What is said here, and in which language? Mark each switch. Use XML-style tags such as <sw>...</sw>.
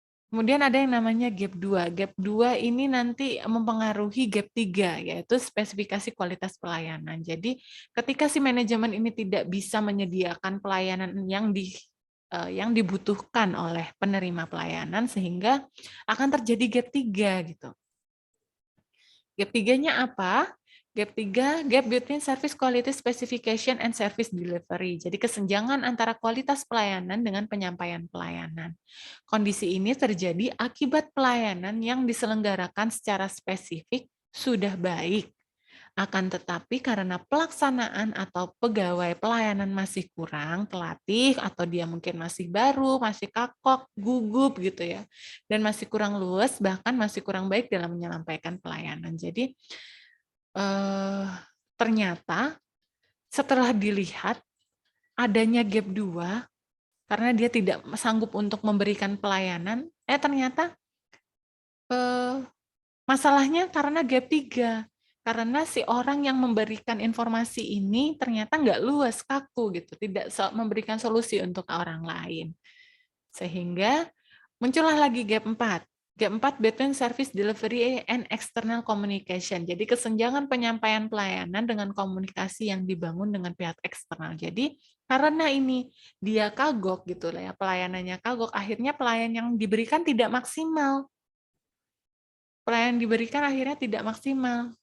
<id>Kemudian ada yang namanya gap 2. Gap 2 ini nanti mempengaruhi gap 3, yaitu spesifikasi kualitas pelayanan. Jadi ketika si manajemen ini tidak bisa menyediakan pelayanan yang dibutuhkan oleh penerima pelayanan, sehingga akan terjadi gap 3 gitu. Gap 3-nya apa?</id> <en>Gap 3, gap between service quality specification and service delivery.</en> <id>Jadi kesenjangan antara kualitas pelayanan dengan penyampaian pelayanan. Kondisi ini terjadi akibat pelayanan yang diselenggarakan secara spesifik sudah baik. Akan tetapi karena pelaksanaan atau pegawai pelayanan masih kurang pelatih, atau dia mungkin masih baru, masih kakok, gugup gitu ya, dan masih kurang luas, bahkan masih kurang baik dalam menyampaikan pelayanan. Jadi ternyata setelah dilihat adanya gap 2 karena dia tidak sanggup untuk memberikan pelayanan, ternyata masalahnya karena gap 3. Karena si orang yang memberikan informasi ini ternyata nggak luas, kaku gitu, tidak memberikan solusi untuk orang lain. Sehingga muncullah lagi gap 4.</id> <en>Gap 4 between service delivery and external communication.</en> <id>Jadi kesenjangan penyampaian pelayanan dengan komunikasi yang dibangun dengan pihak eksternal. Jadi karena ini dia kagok gitu lah ya, pelayanannya kagok, akhirnya pelayan yang diberikan tidak maksimal. Pelayanan diberikan akhirnya tidak maksimal.</id>